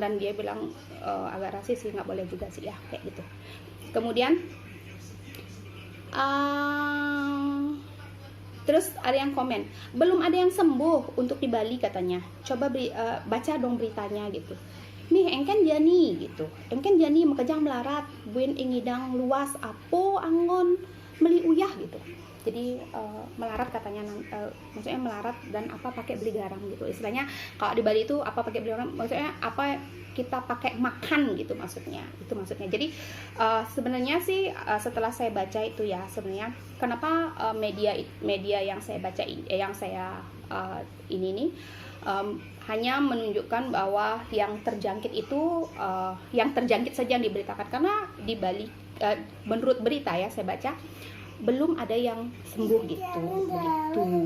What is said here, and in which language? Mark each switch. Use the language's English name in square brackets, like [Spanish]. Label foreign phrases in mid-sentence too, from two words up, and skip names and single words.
[Indonesian] Dan dia bilang agak rasis sih, nggak boleh juga sih ya kayak gitu. Kemudian terus ada yang komen, belum ada yang sembuh untuk di Bali katanya. Coba baca dong beritanya gitu. [Balinese] Mih engken jani gitu, engken jani makejang melarat buin ingidang luas apo angon meli uyah gitu. [Indonesian] Jadi melarat katanya, maksudnya melarat dan apa pakai beli garam gitu istilahnya. Kalau di Bali itu apa pakai beli garam, maksudnya apa kita pakai makan gitu maksudnya, itu maksudnya. Jadi sebenarnya sih setelah saya baca itu ya, sebenarnya kenapa media yang saya baca yang saya ini nih hanya menunjukkan bahwa yang terjangkit itu yang terjangkit saja yang diberitakan, karena di Bali menurut berita ya saya baca belum ada yang sembuh gitu begitu.